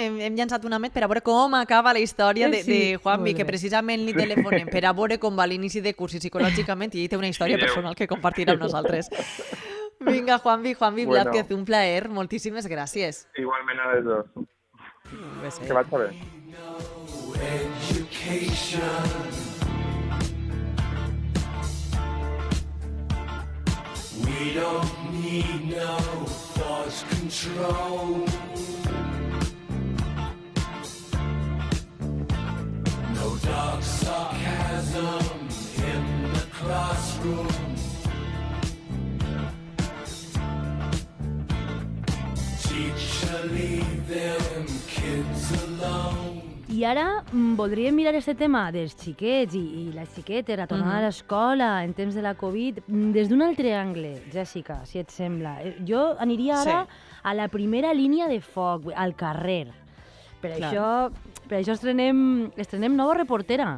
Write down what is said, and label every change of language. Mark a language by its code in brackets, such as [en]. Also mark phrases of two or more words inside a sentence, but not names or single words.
[ca] Hem llançat una Met per a veure com acaba la història de Juanmi, que precisament li telefonem per a veure com va l'inici de curs i psicològicament, i ell té una història personal que compartirà amb nosaltres. Vinga, Juanvi Blázquez, un plaer. Moltíssimes gràcies. Igualment a les dos. Que vaig a bé. [en] We don't need no thought control. No dark sarcasm in the classroom. Teacher, leave them kids alone. [ca] I ara voldríem mirar este tema dels xiquets i les xiquetes, la tornada a l'escola en temps de la Covid, des d'un altre angle, Jessica, si et sembla. Jo aniria ara a la primera línia de foc, al carrer. Per això estrenem nova reportera.